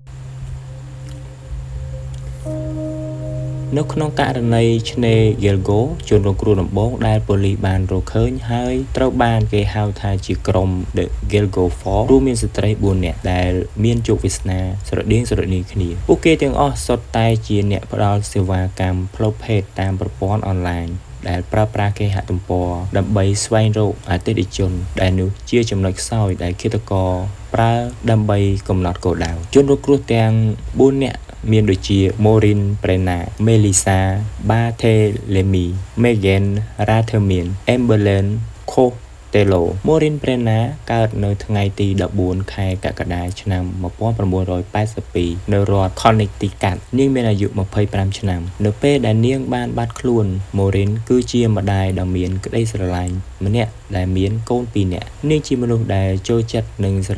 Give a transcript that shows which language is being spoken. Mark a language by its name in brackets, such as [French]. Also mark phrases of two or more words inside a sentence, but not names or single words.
[Khmer] នៅក្នុងករណីឆ្នេរ Gilgo ជនរងគ្រោះដំបូងដែលប៉ូលីសបានរកឃើញហើយត្រូវបានគេហៅថាជាក្រុម The Gilgo 4រួមមានស្ត្រី4នាក់ដែលមានជោគវាសនាស្រដៀងគ្នាពួកគេទាំងអស់សុទ្ធតែជាអ្នកផ្ដល់សេវាកម្មផ្លូវភេទតាមប្រព័ន្ធអនឡាញដែលប្រើប្រាស់គេ ហទំព័រដើម្បីស្វែងរកអតិថិជនដែលនោះជាចំណុចខ្សោយដែលឃាតករប្រើដើម្បីកំណត់គោលដៅជនរងគ្រោះទាំង4នាក់មានដូចជា Maureen Brenna, Melissa Barthelemy, Megan Ratherman, Amberlyn Costello Maureen Brenna កើតនៅថ្ងៃទី14ខែកក្កដាឆ្នាំ1982នៅរដ្ឋ Connecticut នាងមានអាយុ25ឆ្នាំនៅពេលដែលនាងបានបាត់ខ្លួន Maureen គឺជាម្ដាយដ៏មានក្តីស្រឡាញ់ម្នាក់ដែលមានកូន2នាក់នាងជាមនុស្សដែលចូលចិត្តនិងស្រ